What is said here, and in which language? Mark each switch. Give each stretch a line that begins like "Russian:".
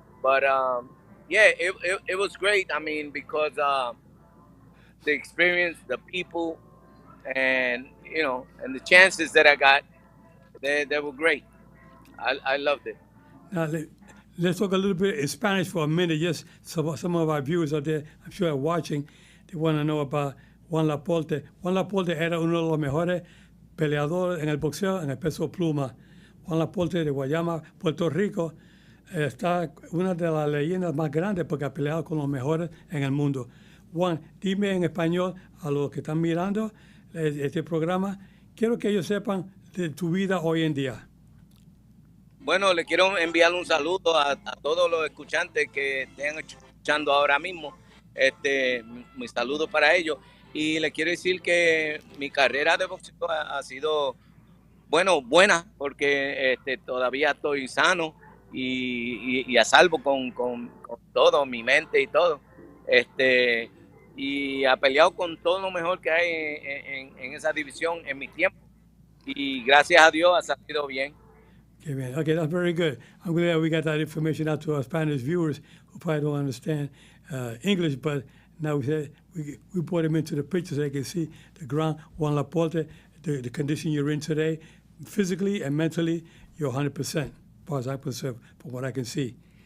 English: But yeah, it was great. I mean, because the experience, the people, and and the chances that I got, they were great. I loved it. Now, let's talk a little bit in Spanish for a minute. Yes, some of our viewers out there, I'm sure, are watching. They want to know about Juan Laporte.
Spanish: Juan Laporte era uno de los mejores peleadores en el boxeo en el peso pluma. Juan Laporte de Guayama, Puerto Rico, está una de las leyendas más grandes porque ha peleado con los mejores en el mundo. Juan, dime en español a los que están mirando este programa, quiero que ellos sepan de tu vida hoy en día. Bueno, le quiero enviar un saludo a todos los escuchantes que estén escuchando ahora mismo. Mi saludo para ellos. Y le quiero decir que mi carrera de boxeo ha sido, bueno, buena, porque todavía estoy sano y a salvo con todo, mi mente y todo. Este, y ha peleado con todo lo mejor que hay en esa división en mi tiempo. Y gracias a Dios ha salido bien.
English: Okay, man. Okay, that's very good. I'm glad we got that information out to our Spanish viewers who probably don't understand English, but now we brought them into the picture so they can see the ground. Juan Laporte, the condition you're in today, physically and mentally, you're 100%, as far as I'm concerned, from what I can see.